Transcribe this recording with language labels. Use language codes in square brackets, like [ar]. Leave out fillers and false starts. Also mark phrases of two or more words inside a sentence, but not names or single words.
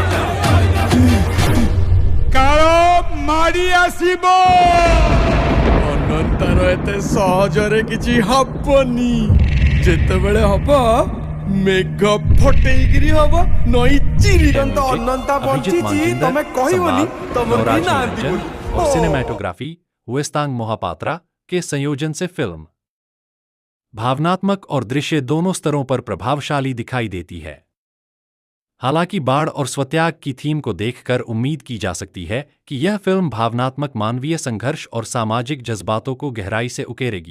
[or] କାଳ ମାଡି ଆସିବ। ଅନନ୍ତାର ଏତେ ସହଜରେ କିଛି ହବନି। ଯେତେବେଳେ ହବ ମେଘ ଫଟେଇକିରି ହବ, ନଈ ଚିରିଗନ୍ତ। ଅନନ୍ତା ବଞ୍ଚିଛି ତମେ କହିବନି ତମର ବି ନାହାନ୍ତି ବୋଲି। [hi] और सिनेमैटोग्राफी हुएस्तांग मोहापात्रा के संयोजन से फिल्म भावनात्मक और दृश्य दोनों स्तरों पर प्रभावशाली दिखाई देती है। हालांकि बाढ़ और स्वत्याग की थीम को देखकर उम्मीद की जा सकती है कि यह फिल्म भावनात्मक मानवीय संघर्ष और सामाजिक जज्बातों को गहराई से उकेरेगी।